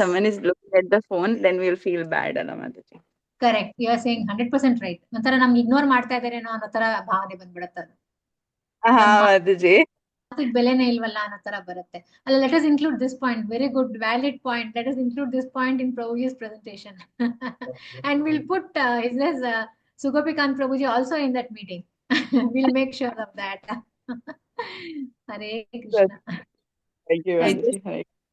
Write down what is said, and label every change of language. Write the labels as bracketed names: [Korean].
[English] someone is looking at the phone, then we'll feel bad, ಅಲ್ಲ Mataji. Correct. You are saying 100% right. [Kannada] ಒಂಥರ ನಮ್ಗೆ ignore ಮಾಡ್ತಾ ಇದಾರೇನೋ ಅನ್ನೋ ತರ ಭಾವನೆ ಬಂದ್ಬಿಡತ್ತೆ ಅದು. ಹಾ Mataji. ಮಾತಿಗೆ ಬೆಲೆನೇ ಇಲ್ವಲ್ಲ ಅನ್ನೋ ತರ ಬರುತ್ತೆ. [English] ಅಲ್ಲ, let us include this point. Very good, valid point. Let us include this point in Prabhuji's presentation. And we'll put his Sugopikant Prabhuji also in that meeting. We'll make sure of that. Hare Krishna. Thank you, Mataji.